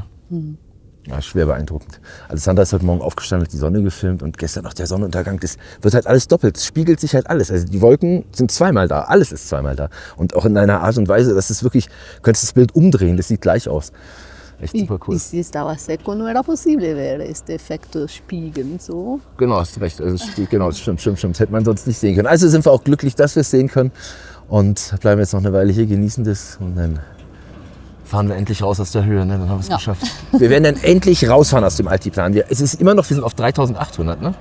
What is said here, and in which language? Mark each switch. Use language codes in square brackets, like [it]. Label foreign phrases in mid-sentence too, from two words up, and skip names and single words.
[de] Ja, schwer beeindruckend. Alessandra ist heute Morgen aufgestanden, hat die Sonne gefilmt und gestern noch der Sonnenuntergang. Das wird halt alles doppelt. Es spiegelt sich halt alles. Also die Wolken sind zweimal da. Alles ist zweimal da. Und auch in einer Art und Weise, dass es wirklich, du könntest das Bild umdrehen. Das sieht gleich aus. Echt super cool. [es] Y si estaba seco, no era posible ver este efecto Spiegeln, so. [de] Genau, hast recht. Also, genau, stimmt. Das hätte man sonst nicht sehen können. Also sind wir auch glücklich, dass wir es sehen können. Und bleiben jetzt noch eine Weile hier, genießen das. Und dann fahren wir endlich raus aus der Höhe. Ne? Dann haben wir es geschafft. Wir werden dann endlich rausfahren aus dem Altiplan. Es ist immer noch, wir sind auf 3800, ne?